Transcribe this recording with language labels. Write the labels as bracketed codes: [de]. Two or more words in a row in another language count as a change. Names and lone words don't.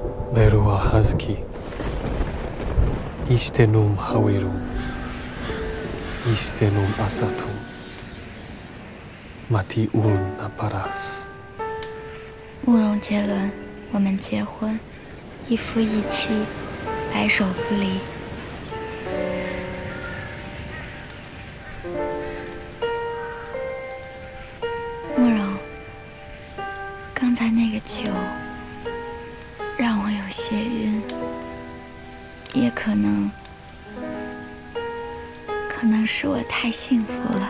[akk] Merua Husky, Istenum Hawiru, Istenum Asatum, Matiun Naparas。 [zh] 慕容杰伦，我们结婚，一夫一妻，白首不离。慕容，刚才那个酒让我有些晕，也可能是我太幸福了。